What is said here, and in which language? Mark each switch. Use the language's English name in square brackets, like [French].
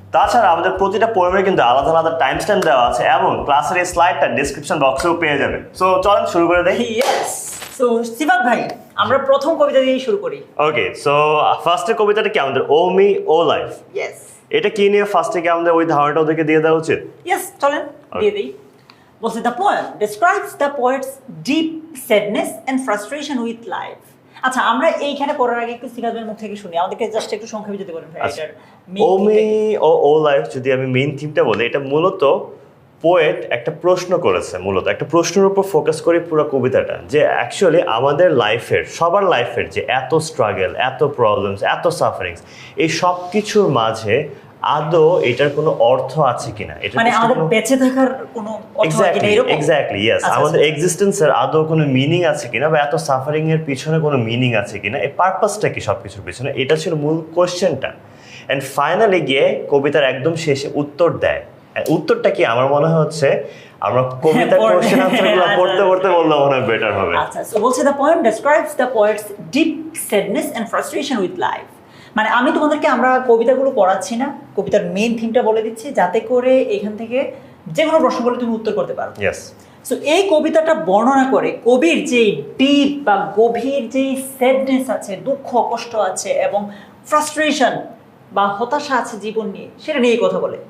[Bangla] তাছাড়া আমাদের প্রতিটা পোয়েমের কিন্তু আলাদা আলাদা টাইম স্ট্যাম্প দেওয়া আছে এবং ক্লাসের এই স্লাইডটা ডিসক্রিপশন বক্সেও পেয়ে যাবেন। সো চলেন শুরু করে দেই। ইয়েস, সো সিফাত ভাই আমরা প্রথম কবিতা দিয়েই শুরু করি। ওকে, সো ফার্স্টের কবিতাটা কি আমাদের ও মি ও লাইফ। [English] yes, [Bangla] এটা কি নিয়ে ফার্স্টে কি আমাদের ওই ধারণাটা ওদেরকে দিয়ে দেওয়া উচিত? ইয়েস, চলেন দিয়ে দিই। বলছে [English] The poem describes the poet's deep sadness and frustration with life. [Bangla] আচ্ছা, আমরা এইখানে পড়ার আগে একটু সিফাত ভাইয়ের মুখ থেকে শুনি, আমাদেরকে জাস্ট একটু সংক্ষেপে যদি বলেন ভাই এটার [English] O me O life. [Bangla] যদি আমি মেইন থিমটা বলি, এটা মূলত পোয়েট একটা প্রশ্ন করেছে, মূলত একটা প্রশ্নের উপর ফোকাস করে পুরো কবিতাটা, যে অ্যাকচুয়ালি আমাদের লাইফের সবার লাইফের যে এত স্ট্রাগল, এত প্রবলেমস, এত সাফারিংস, এই সব কিছুর মাঝে আদৌ এটার কোনো অর্থ আছে কিনা, এটা মানে আমাদের বেঁচে থাকার কোনো অর্থ আছে কিনা এরকম। এক্স্যাক্টলি ইয়েস, আমাদের এক্সিস্টেন্সের আদৌ কোনো মিনিং আছে কিনা বা এত সাফারিং এর পিছনে কোনো মিনিং আছে কিনা, এই পারপাসটা কি সবকিছুর পিছনে, এটা ছিল মূল কোশ্চেনটা। এন্ড ফাইনালি গিয়ে কবিতার একদম শেষে উত্তর দেয়। উত্তরটা কি আমার মনে হচ্ছে আমরা কবিতার কোশ্চেন আনসারগুলো পড়তে পড়তে বললে মনে হয় বেটার হবে। আচ্ছা, সো বলছে [English] The poem describes the poet's deep sadness and frustration with life. [Bangla] মানে আমি তোমাদেরকে আমরা কবিতাগুলো পড়াচ্ছি না, কবিতার মেইন থিমটা বলে দিচ্ছি যাতে করে এখান থেকে যে কোনো প্রশ্ন বলে তুমি উত্তর করতে পারো। [English] yes, [Bangla] সো এই কবিতাটা বর্ণনা করে কবির যে ডিপ বা গভীর যে স্যাডনেস আছে, দুঃখ কষ্ট আছে এবং ফ্রাস্ট্রেশন বা হতাশা আছে জীবন নিয়ে, সেটা নিয়েই কথা বলে।